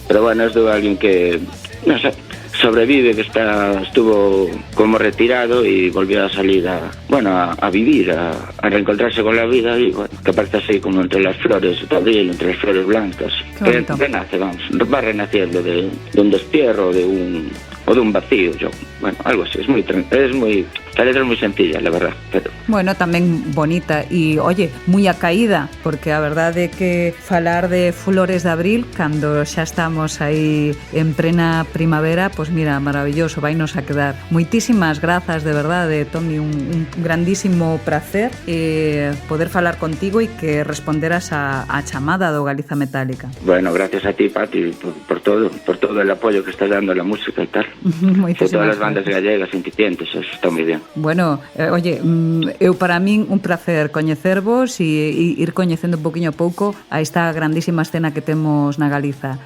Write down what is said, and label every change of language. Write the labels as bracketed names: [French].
[Spanish] Pero bueno, es de alguien que, no sé, sobrevive, que estuvo como retirado y volvió a salir a vivir, a reencontrarse con la vida y bueno, que aparece así como entre las flores de abril, entre las flores blancas. Que renace, vamos, va renaciendo de un destierro, de un vacío, bueno, algo así, la letra es muy sencilla, la verdad, pero... [Galician] Bueno, tamén bonita e, oye, moi acaída, porque a verdade é que falar de Flores de Abril cando xa estamos aí en plena primavera, pois mira, maravilloso, vainos a quedar. Moitísimas grazas, de verdade, Tomi, un grandísimo placer poder falar contigo e que responderas a chamada do Galiza Metálica. [Spanish] Bueno, gracias a ti, Pati, por todo el apoyo que estás dando a la música y tal. Por todas las bandas gallegas incipientes, eso está muy bien. [Galician] Bueno, oye, eu para min un placer coñecervos e ir coñecendo un poquinho a pouco a esta grandísima escena que temos na Galiza.